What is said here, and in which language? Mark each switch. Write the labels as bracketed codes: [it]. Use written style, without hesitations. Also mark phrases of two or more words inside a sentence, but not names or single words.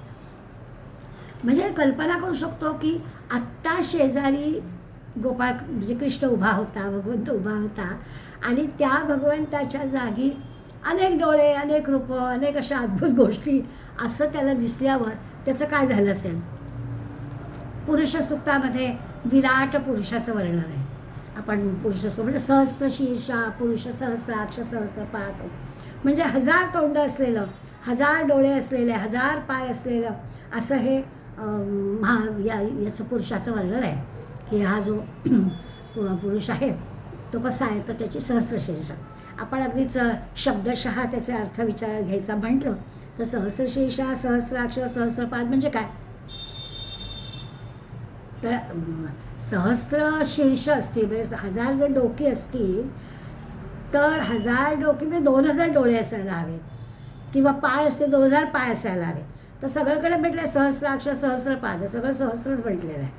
[mr] म्हणजे कल्पना करू शकतो की आत्ता शेजारी गोपाळ म्हणजे कृष्ण उभा होता, भगवंत उभा होता, आणि त्या भगवंताच्या जागी अनेक डोळे, अनेक रूपं, अनेक अशा अद्भुत गोष्टी असं त्याला दिसल्यावर त्याचं काय झालं असेल. पुरुष सूक्तामध्ये विराट पुरुषाचं वर्णन आहे. आपण पुरुष म्हणजे [sa] सहस्त्र शीर्षा, पुरुष सहस्राक्ष, सहस्रपाद, [mr] म्हणजे 1000 तोंड असलेलं, 1000 डोळे असलेले, 1000 पाय असलेलं असं हे याचं पुरुषाचं वर्णन आहे. की हा जो पुरुष आहे तो कसा आहे, तर त्याची सहस्रशीर्ष. आपण अगदीच शब्दशः त्याचे अर्थ विचार घ्यायचा म्हटलं तर [sa] सहस्रशीर्षा, सहस्राक्ष, सहस्रपाद [mr] म्हणजे काय, तर सहस्त्र शीर्ष असतील म्हणजे 1000 जर डोकी असतील तर 1000 डोकी म्हणजे 2000 डोळे असायला हवेत, किंवा पाय असते 2000 पाय असायला हवेत. तर सगळीकडे म्हटलं [sa] सहस्राक्ष, सहस्रपाद, [mr] सगळं सहस्त्रच म्हटलेलं आहे.